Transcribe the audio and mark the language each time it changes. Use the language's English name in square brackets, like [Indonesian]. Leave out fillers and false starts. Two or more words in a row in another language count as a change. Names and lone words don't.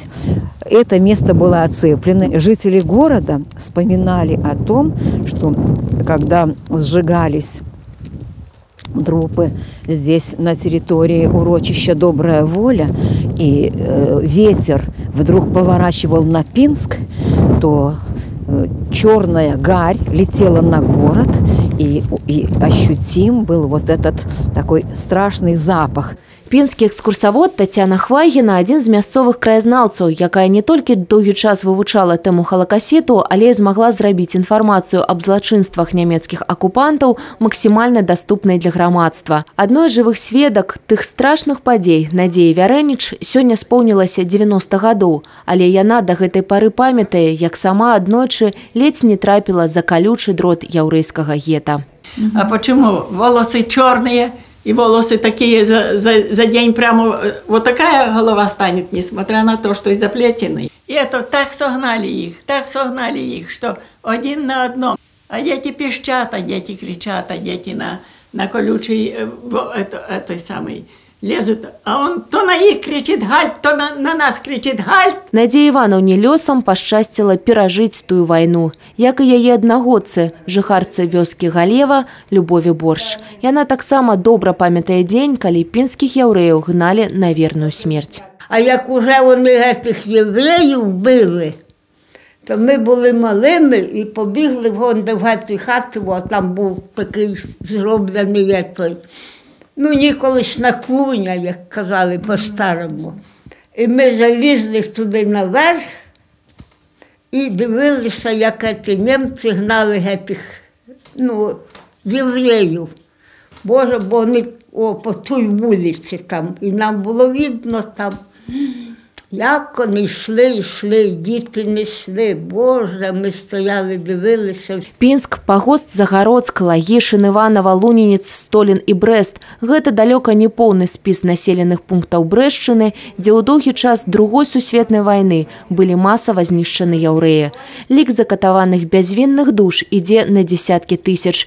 [Russian] Это место было оцеплено. Жители города вспоминали о том, что когда сжигались трупы здесь на территории урочища «Добрая воля», и ветер вдруг поворачивал на Пинск, то черная гарь летела на город, и ощутим был вот этот такой страшный запах. [Belarusian] Пінскі экскурсавод Тацяна Хвайгіна – адзін з мясцовых краязнаўцаў, якая не толькі доўгі час вывучала тэму халакасіту, але і змагла зрабіць інфармацыю аб злачынствах нямецкіх акупантаў максімальна даступнай для грамадства. Адной з жывых сведак тых страшных падзей Надзеі Вярэнніч сёння споўнілася 90 гадоў, але яна да гэтай пары памятае, як сама аднойчы ледзь не трапіла за калючы дрот яўрэйскага гета. [Russian] А почему волосы черные? И волосы такие за день прямо, вот такая голова станет, несмотря на то, что и заплетены. И это так согнали их, что один на одном. А дети пищат, а дети кричат, а дети на колючий, этой самой, лезут. А он то на их кричит «гальт», то на нас кричит «гальт». [Belarusian] Надзеі Іванаўне лёсам пашчасціла перажыць тую вайну, як і яе аднагодцы, жыхарцы вёскі Галева Любові Борш. Яна таксама добра памятае дзень, калі пінскіх яўрэяў гналі на верную смерць. [Ukrainian] А як уже вони гэтых євреїв били, то ми були малими і побігли вон до гэтай хати, там був такий зроблений той. Ну, ніколишна куня, як казали по-старому. І ми залізли туди наверх і дивилися, як ці німці гнали гэтих, євреїв. Боже, бо вони по той вулиці там. І нам було видно там, як вони йшли, діти не йшли. Боже, ми стояли, дивилися. [Belarusian] Пінск, Пагост, Загародск, Лагішин, Іванова, Лунінец, Столін і Брэст – гэта далёка не поўны спіс населеных пунктаў Брэшчыны, дзе ў доўгі час Другой сусветнай вайны былі масава знішчаны яўрэі. Лік закатаваных бязвінных душ ідзе на дзесяткі тысяч.